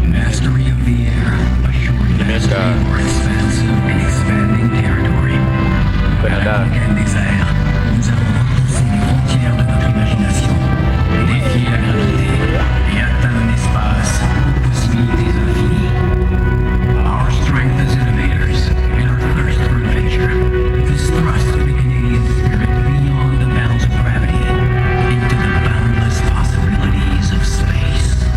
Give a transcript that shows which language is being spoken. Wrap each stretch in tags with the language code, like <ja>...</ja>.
<en>Mastery of the air assured Jamaica. mastery over expansive and expanding territory.</en> <fr>À la Canada. conquête des airs, nous avons repoussé les frontières de notre imagination, défié la gravité et atteint un espace aux possibilités infinies.</fr> <en>Our strength as innovators and our thirst for adventure has thrust the Canadian spirit beyond the bounds of gravity into the boundless possibilities of space.</en>